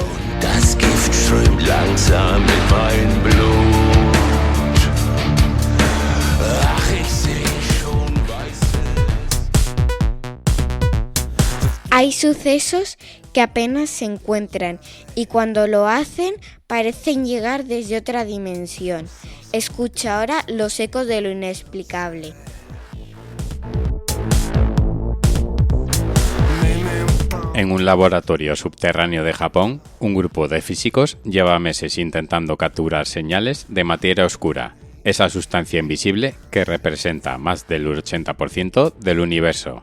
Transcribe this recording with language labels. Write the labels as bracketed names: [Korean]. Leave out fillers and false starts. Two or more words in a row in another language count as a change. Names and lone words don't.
[German] Das Gift strömt langsam in mein Blut. Ach, ich seh schon weißes. [Spanish] Hay sucesos que apenas se encuentran y cuando lo hacen parecen llegar desde otra dimensión. Escucha ahora los ecos de lo inexplicable. En un laboratorio subterráneo de Japón, un grupo de físicos lleva meses intentando capturar señales de materia oscura, esa sustancia invisible que representa más del 80% del universo.